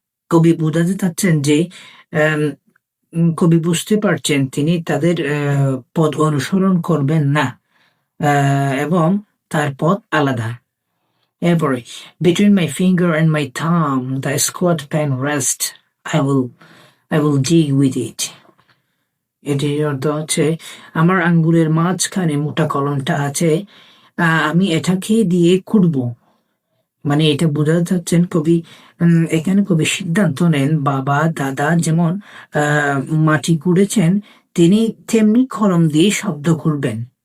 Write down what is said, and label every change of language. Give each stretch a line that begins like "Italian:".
Bangla: কবি বোঝাতে চাচ্ছেন যে কবি বুঝতে পারছেন তিনি তাদের পথ অনুসরণ করবেন না এবং তার পথ আলাদা। এরপরে
English: between my finger and my thumb the squat pen rest, I will dig with it.
Bangla: এটির অর্থ হচ্ছে আমার আঙ্গুলের মাঝখানে মোটা কলমটা আছে, আমি এটাকে দিয়ে কুড়বো। মানে এটা বোঝাতে চাচ্ছেন কবি, এখানে কবি সিদ্ধান্ত নেন বাবা দাদা যেমন মাটি কুড়েছেন তিনি তেমনি কলম দিয়ে শব্দ করবেন।